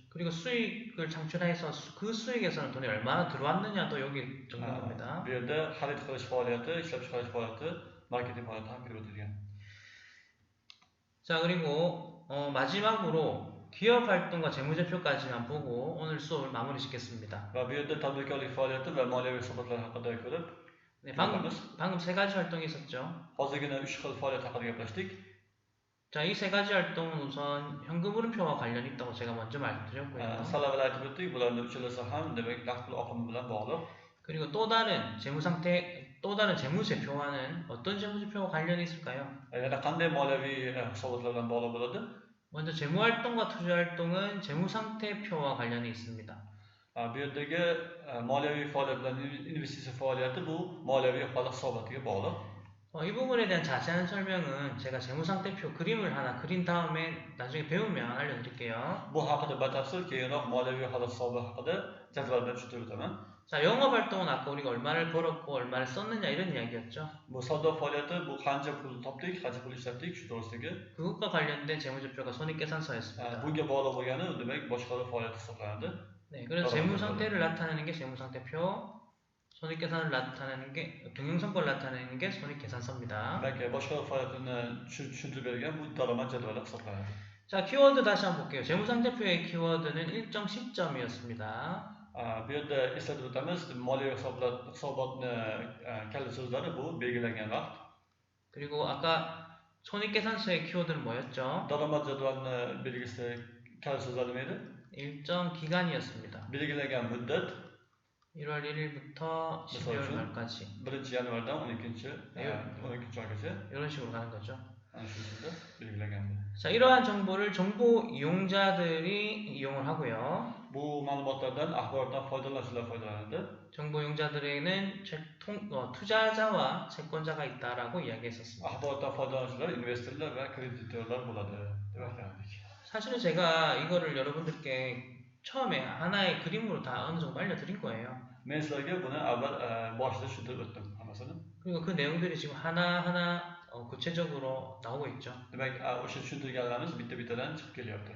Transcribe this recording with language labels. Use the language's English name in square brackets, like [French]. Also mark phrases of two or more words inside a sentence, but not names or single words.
[Korean] 그리고 수익을 창출해서 그 수익에서는 돈이 얼마나 들어왔느냐도 여기 적는 겁니다. [Uzbek] Bu yerda xarid qilish faoliyati, ishlab chiqarish faoliyati, marketing faoliyati ham kirib o'tilgan. [Korean] 자, 그리고 마지막으로 기업 활동과 재무제표까지만 보고 오늘 수업을 마무리 짓겠습니다. [Uzbek] Va bu yerda tadbirkorlik faoliyati va moliyaviy hisobotlar haqida ko'rib, [Korean] 네, 방금 세 가지 활동이 있었죠. [Uzbek] hozirgina 3 xil faoliyat haqida gaplashdik. [Korean] 자, 이 세 가지 활동은 우선 현금 흐름표와 관련이 있다고 제가 먼저 말씀드렸고요. [Uzbek] Sal avval aytib o'tdik, bularning uchalasi ham demak naqd pul oqimi bilan bog'liq. [Korean] 그리고 또 다른 재무제표와는 어떤 재무제표와 관련이 있을까요? [Uzbek] Yana qanday moliyaviy hisobotlar bilan bog'liq bo'ladi? [Korean] 먼저 재무활동과 투자활동은 재무상태표와 관련이 있습니다. [Uzbek] Bu yerdagi moliyaviy faoliyat bilan investitsiya faoliyati bu moliyaviy holat hisobotiga bog'liq. [Korean] 이 부분에 대한 자세한 설명은 제가 재무상태표 그림을 하나 그린 다음에 나중에 배우면 알려드릴게요. [Uzbek] Bu haqida batafsil keyinroq moliyaviy holat hisobi haqida jadval bilan tushuntirib o'taman. [Korean] 자, 영업활동은 아까 우리가 얼마를 벌었고 얼마를 썼느냐 이런 이야기였죠. [Uzbek] Bu savdo faoliyati bu qancha pul topdik, qancha pul ishlatdik shu to'g'risidagi. [Korean] 그것과 관련된 재무제표가 손익계산서였습니다. [Uzbek] Bunga bog'liq bo'lgani demak boshqaruv faoliyati hisoblanadi. [Korean] 네, 그래서 재무상태를 나타내는 게 재무상태표, 손익계산을 나타내는 게 경영성과를 나타내는 게 손익계산서입니다. [Uzbek] Demak, boshqaruv faoliyatini tushuntirib bergan bu daromad jadvali hisoblanadi. [Korean] 자, 키워드 다시 한번 볼게요. 재무상태표의 키워드는 일정 시점이었습니다. [Uzbek] Bu yerda eslatib o'tamiz, moliyaviy hisobotni kaliti so'zlari bu belgilangan vaqt. [Korean] 그리고 아까 손익계산서의 키워드는 뭐였죠? [Uzbek] Daromad jadvalini belgisi kaliti so'zlari nima edi? [Korean] 일정 기간이었습니다. [Uzbek] Belgilangan muddat [Korean] 1월 1일부터 12월 말까지 [Uzbek] 1-yanvardan 12-oygacha [Korean] 이런 식으로 가는 거죠. [Uzbek] 자, 이러한 정보를 정보 이용자들이 이용을 하고요. Bu ma'lumotlardan, axborotdan foydalanuvchilar foydalanadi. [Korean] 정보 이용자들에게는 투자자와 채권자가 있다라고 이야기했었습니다. [Uzbek] Axborotdan foydalanuvchilar investorlar va kreditorlar bo'ladi deb aytgandik. [Korean] 사실은 제가 이거를 여러분들께 처음에 하나의 그림으로 다 어느 정도 알려드린 거예요. [Uzbek] Men sizlarga buni avval boshida tushuntirib o'tdim hammasini. [Korean] 그리고 그 내용들이 지금 하나하나 구체적으로 나오고 있죠. [Uzbek] Demak, o'sha tushuntirganlarimiz bitta-bittadan chiqib kelyapti.